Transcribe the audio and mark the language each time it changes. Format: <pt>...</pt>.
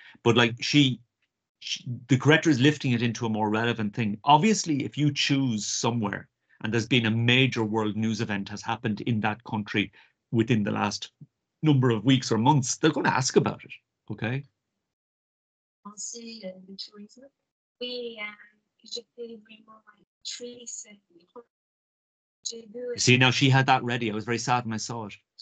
<en>But like the corrector is lifting it into a more relevant thing. Obviously, if you choose somewhere and there's been a major world news event has happened in that country within the last number of weeks or months, they're going to ask about it. Okay.</en> <fr>Penser le tourisme. Oui, j'étais vraiment triste.</fr> <en>You see, now she had that ready. I was very sad when I saw it.</en>